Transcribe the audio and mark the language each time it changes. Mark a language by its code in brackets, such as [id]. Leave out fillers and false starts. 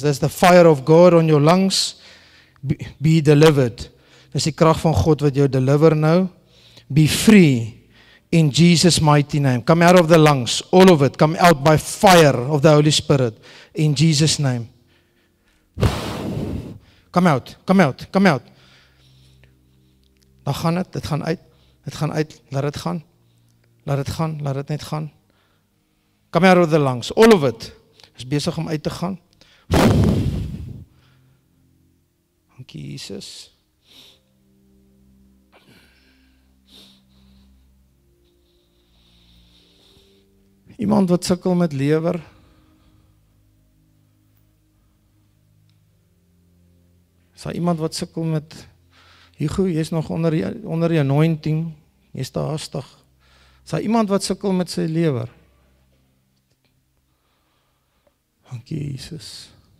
[en] There's the fire of God on your lungs. Be delivered. [af] Dis die krag van God wat jou deliver nou. [en] Be free in Jesus' mighty name. Come out of the lungs, all of it. Come out by fire of the Holy Spirit in Jesus' name. come out, come out, come out. [af] Dan gaan dit gaan uit, laat dit gaan, laat dit net gaan. [en] Come out of the lungs, all of it, is besig om uit te gaan. [af] Dankie Jesus. Iemand wat sukkel met lewer. Is daar iemand wat sukkel met Hugo, jy is nog onder die anointing, jy is daar haastig. Is daar iemand wat sukkel met sy lewer? Dankie Jesus.